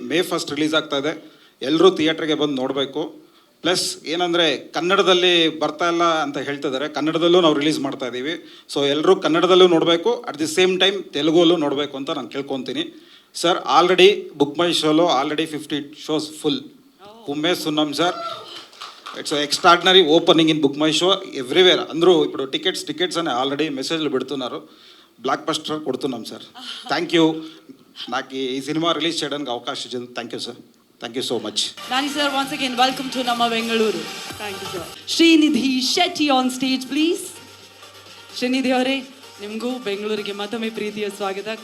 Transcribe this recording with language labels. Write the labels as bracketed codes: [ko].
[kn] May 1 release ಆಗ್ತಾ ಇದೆ. ಎಲ್ಲರೂ ಥಿಯೇಟ್ರಿಗೆ ಬಂದು ನೋಡಬೇಕು. ಪ್ಲಸ್ ಏನಂದರೆ ಕನ್ನಡದಲ್ಲಿ ಬರ್ತಾ ಇಲ್ಲ ಅಂತ ಹೇಳ್ತಿದ್ದಾರೆ, ಕನ್ನಡದಲ್ಲೂ ನಾವು ರಿಲೀಸ್ ಮಾಡ್ತಾ ಇದ್ದೀವಿ. ಸೊ ಎಲ್ಲರೂ ಕನ್ನಡದಲ್ಲೂ ನೋಡಬೇಕು, [en] at the same time [kn] ತೆಲುಗಲ್ಲೂ ನೋಡಬೇಕು ಅಂತ ನಾನು ಕೇಳ್ಕೊತೀನಿ. [en] Sir already book my ಶೋలో already 50 shows full. [te] Umme సున్నాం sir. [en] It's extraordinary opening in book my show everywhere. [te] అందరూ ఇప్పుడు టికెట్స్ అని ఆల్రెడీ మెసేజ్లు పెడుతున్నారు. బ్లాక్ బస్టర్ కొడుతున్నాం సార్. థ్యాంక్ యూ నాకు ఈ సినిమా రిలీజ్ చేయడానికి అవకాశం ఇచ్చింది. [en] Thank you sir. Thank you so much. Nani sir, once again welcome to Nama Bengaluru. Thank you sir. Srinidhi Shetty on stage please. [kn] Srinidhi ಅವರೇ, ನಿಮಗೂ ಬೆಂಗಳೂರಿಗೆ ಮತ್ತೊಮ್ಮೆ ಪ್ರೀತಿಯ ಸ್ವಾಗತ.